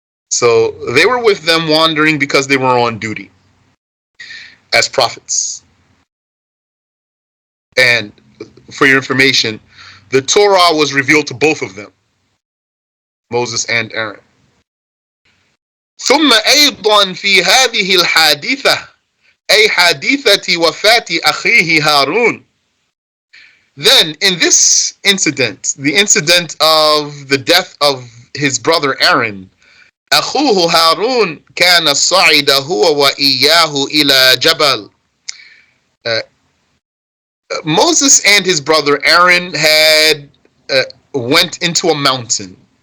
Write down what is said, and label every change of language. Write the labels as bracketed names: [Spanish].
[English] So they were with them wandering because they were on duty as prophets. And for your information, the Torah was revealed to both of them, Moses and Aaron. [Arabic] ثم أيضا في هذه الحادثة أي حادثة وفاة أخيه هارون. [English] Then in this incident, the incident of the death of his brother Aaron, [Arabic] أخوه هارون كان صعد هو وإياه إلى جبل. [English] Moses and his brother Aaron had went into a mountain.